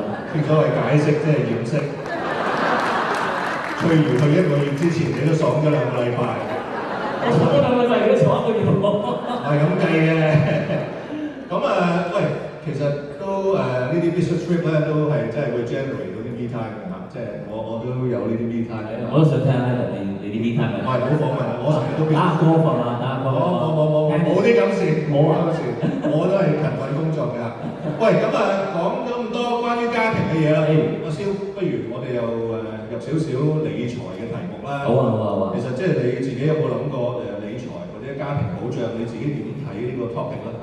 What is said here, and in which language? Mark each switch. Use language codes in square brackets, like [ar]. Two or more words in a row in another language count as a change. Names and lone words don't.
[yue] 正所謂解釋即係掩飾。翠如去1個月之前，你都爽咗2個禮拜。我爽咗2個禮拜，你都爽1個月喎。係咁計嘅。咁喂，其實都呢啲 [en] business trip [yue] 咧都係真係會 generate 到啲 [en] me time [yue] 嘅嚇，即係我都有呢啲 [en] me time。 [yue] 我都想聽下你啲 [en] me time [yue] 係。唔好訪問啦，我成日都打歌瞓啊，打歌。冇啲咁事，冇咁事，我都係勤奮工作㗎。喂，咁講咗咁多關於家庭嘅嘢啦，阿蕭，不如我哋又入少少理財嘅題目啦。好啊，好啊，好啊。其實即係你自己有冇諗過理財或者家庭保障，你自己點睇呢個 topic 咧？